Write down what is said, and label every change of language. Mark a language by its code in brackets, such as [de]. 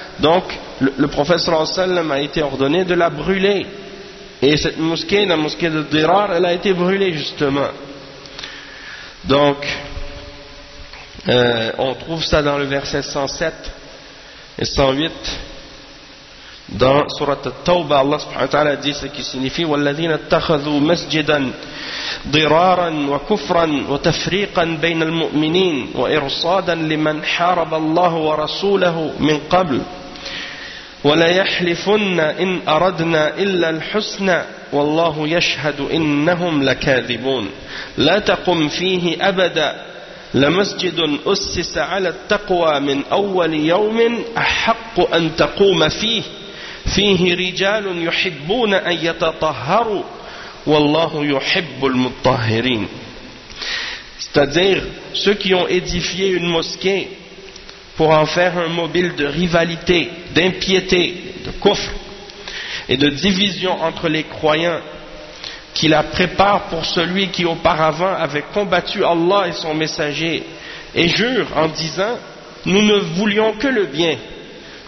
[fr] Donc le prophète sallallahu alayhi wa sallam a été ordonné de la brûler, et cette mosquée, la mosquée de Dirar, elle a été brûlée justement. Donc on trouve ça dans le verset 107 et 108 dans sourate At-Tawbah. Allah subhanahu wa ta'ala dit ce qui signifie [ar] وَالَّذِينَ اتَّخَذُوا مَسْجِدًا ضِرَارًا وَكُفْرًا وَتَفْرِيقًا بَيْنَ الْمُؤْمِنِينَ وَإِرْصَادًا لِمَنْ حَارَبَ اللَّهُ وَرَسُولَهُ مِنْ قَبْلُ وَلَيَحْلِفُنَّ إِنْ أَرَدْنَا إِلَّا الْحُسْنَى وَاللَّهُ يَشْهَدُ إِنَّهُمْ لَكَاذِبُونَ لَا تَقُمْ فِيهِ أَبَدًا لَمَسْجِدٌ أُسِّسَ عَلَى التَّقْوَى مِنْ أَوَّلِ يَوْمٍ أَحَقُّ أَنْ تَقُومَ فِيهِ فيه رجال يحبون أن يتطهروا والله يحب المطهرين. [fr] C'est-à-dire, ceux qui ont édifié une mosquée pour en faire un mobile de rivalité, d'impiété, de kufr et de division entre les croyants, qui la prépare pour celui qui auparavant avait combattu Allah et son messager et jure en disant « Nous ne voulions que le bien ».